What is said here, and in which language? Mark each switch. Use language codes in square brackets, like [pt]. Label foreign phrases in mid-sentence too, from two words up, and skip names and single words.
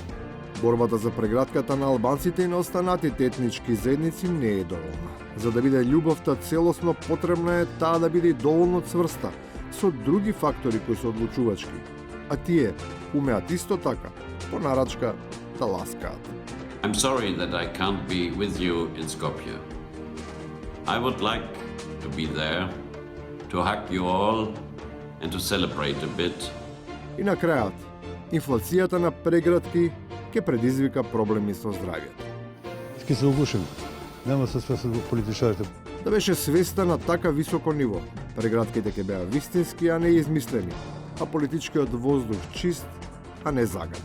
[mk] Борбата за прегратката на албанците и на останатите етнички заедници не е доволна. За да биде љубовта целосно, потребна е таа да биде доволно цврста, со други фактори кои се одлучувачки. А тие умеат исто така, по нарачка, да ласкаат. [en] I'm sorry that I can't be with you in Skopje. I would like to be there, to hug you all and to celebrate a bit. [mk] И на крајот, инфлацијата на прегратки ќе предизвика проблеми со здравјето. Ски се угушим. Нема се свесат во политичарите. Да беше свеста на така високо ниво, прегратките ќе беа вистински, а не измислени, а политичкиот воздух чист, а не загаден.